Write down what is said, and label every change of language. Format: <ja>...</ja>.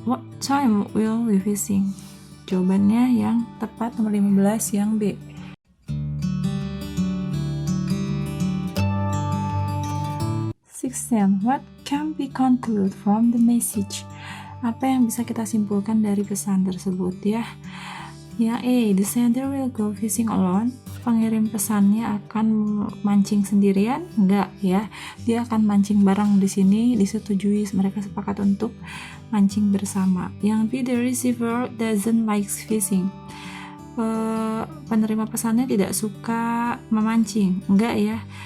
<en>What time will we fishing?</en> <id>Jawabannya yang tepat nomor 15 yang B.</id> <en>What can we conclude from the message?</en> <id>Apa yang bisa kita simpulkan dari pesan tersebut ya?</id> <en>Ya, A, the sender will go fishing alone.</en> <id>Pengirim pesannya akan mancing sendirian? Enggak ya. Dia akan mancing bareng di sini, disetujui, mereka sepakat untuk mancing bersama. Yang B,</id> <en>the receiver doesn't like fishing.</en> <id>Penerima pesannya tidak suka memancing. Enggak ya.</id>